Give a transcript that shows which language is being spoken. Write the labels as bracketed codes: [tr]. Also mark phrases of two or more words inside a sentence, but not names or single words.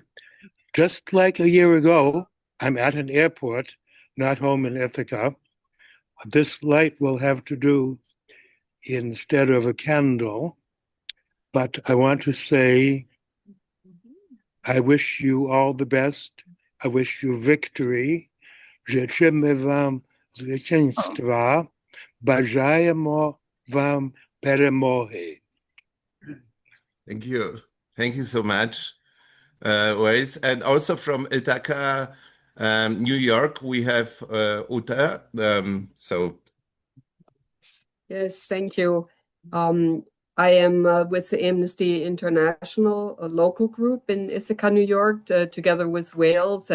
[en] Just like a year ago, I'm at an airport, not home in Ithaca. This light will have to do instead of a candle. But I want to say, I wish you all the best. I wish you victory. [pl] Życzymy wam zwycięstwa. [uk] Bажаємо вам перемоги. [en] Thank you. Thank you so much, Wes. And also from Ithaca, New York, we have Uta. Yes, thank you. I am with the Amnesty International, a local group in Ithaca, New York, together with Wales.